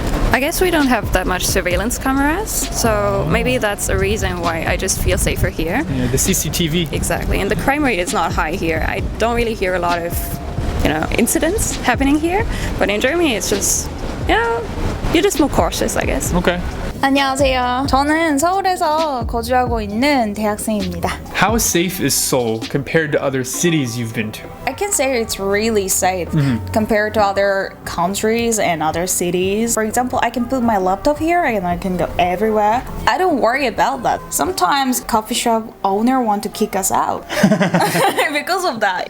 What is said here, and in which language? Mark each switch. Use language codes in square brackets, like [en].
[en] I guess we don't have that much surveillance cameras, so maybe that's a reason why I just feel safer here. Yeah, the CCTV. Exactly, and the crime rate is not high here. I don't really hear a lot of, incidents happening here, but in Germany it's just, you're just more cautious, I guess. Okay. [ko] 안녕하세요. 저는 서울에서 거주하고 있는 대학생입니다. [en] How safe is Seoul compared to other cities you've been to? I can say it's really safe compared to other countries and other cities. For example, I can put my laptop here and I can go everywhere. I don't worry about that. Sometimes coffee shop owner want to kick us out because of that.